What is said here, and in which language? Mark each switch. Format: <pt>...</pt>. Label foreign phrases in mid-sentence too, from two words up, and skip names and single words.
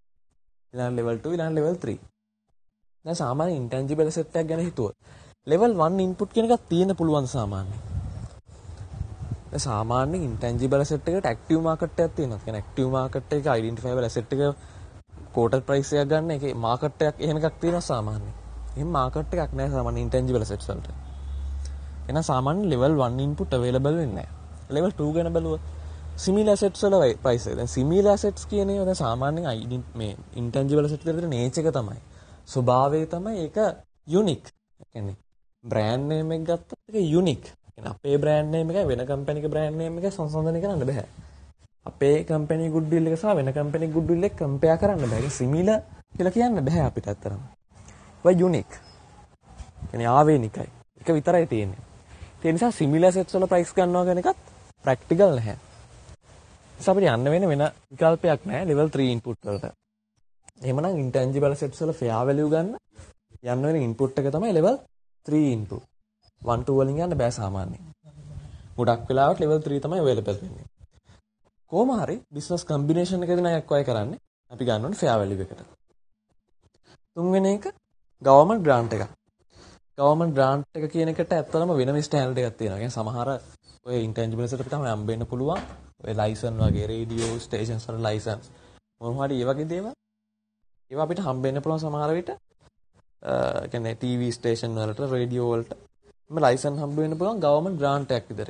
<si>ඊළඟ level 2 ඊළඟ level 3. දැන් සාමාන්‍ය</si> <en>intangible asset</en> <si>එකක් ගැන හිතුවොත්</si> <en>level 1 input</en> <si>කියන එකක් තියෙන්න පුළුවන් සාමාන්‍යයෙන්. දැන් සාමාන්‍යයෙන්</si> <en>intangible asset</en> <si>එකට</si> <en>active market</en> <si>එකක් තියෙනවා. කියන්නේ</si> <en>active market</en> <si>එක</si> <en>identifiable asset</en> <si>එක</si> <en>quoted price</en> <si>එකක් ගන්න එකේ market එකක් එහෙම එකක් තියෙනවා සාමාන්‍යයෙන්. එහෙම market එකක් නැහැ සාමාන්‍ය</si> <en>intangible assets</en> <si>වලට. එහෙනම් සාමාන්‍ය</si> <en>level 1 input available</en> <si>වෙන්නේ නැහැ. level 2 ගැන බැලුවොත්</si> <en>similar assets</en> <si>වල price එක. දැන්</si> <en>similar assets</en> <si>කියන ඒවා දැන් සාමාන්‍යයෙන් මේ</si> <en>intangible assets</en> <si>වල තියෙන nature එක තමයි. ස්වභාවය තමයි ඒක unique. ඒ කියන්නේ</si> <en>brand name</en> <si>එක ගත්තත් ඒක unique. කියන්නේ අපේ</si> <en>brand name</en> <si>එකයි වෙන company එක</si> <en>brand name</en> <si>එකයි සංසන්දනය කරන්න බෑ. අපේ</si> <en>company goodwill</en> <si>එක සහ වෙන</si> <en>company goodwill</en> <si>එක compare කරන්න බෑ. ඒක similar කියලා කියන්න බෑ අපිට අත්‍තරම. ඒක unique. කියන්නේ ආවේනිකයි. ඒක විතරයි තියෙන්නේ. ඒ නිසා</si> <en>similar assets</en> <si>වල price ගන්නවා කියන එකත් practical නැහැ. නිසා අපිට යන්න වෙන විකල්පයක් නැහැ</si> <en>level 3 input</en> <si>වලට. එහෙමනම්</si> <en>intangible assets</en> <si>වල</si> <en>fair value</en> <si>ගන්න යන්න වෙන input එක තමයි</si> <en>level 3 input.</en> <si>1 2 වලින් යන්න බෑ සාමාන්‍යයෙන්. ගොඩක් වෙලාවට level 3 තමයි available වෙන්නේ. කොහොම හරි</si> <en>business combination</en> <si>එකදී නම් acquire කරන්නේ අපි ගන්න ඕනේ</si> <en>fair value</en> <si>එකට. තුන්වෙනි එක</si> <en>government grant</en> <si>එකක්.</si> <en>government grant</en> <si>එක කියන එකට ඇත්තටම වෙනම standard එකක් තියෙනවා. يعني සමහර ඔය</si> <en>intangible asset</en> <si>එක තමයි හම්බෙන්න පුළුවන්. ඔය license වගේ</si> <en>radio stations</en> <si>වල license මොනවා හරි ඒ වගේ දේවල්. ඒවා අපිට හම්බෙන්න පුළුවන් සමහර විට කියන්නේ</si> <en>TV station</en> <si>වලට radio වලට මේ license හම්බ වෙන්න පුළුවන්</si> <en>government grant</en> <si>එකක් විදිහට.</si>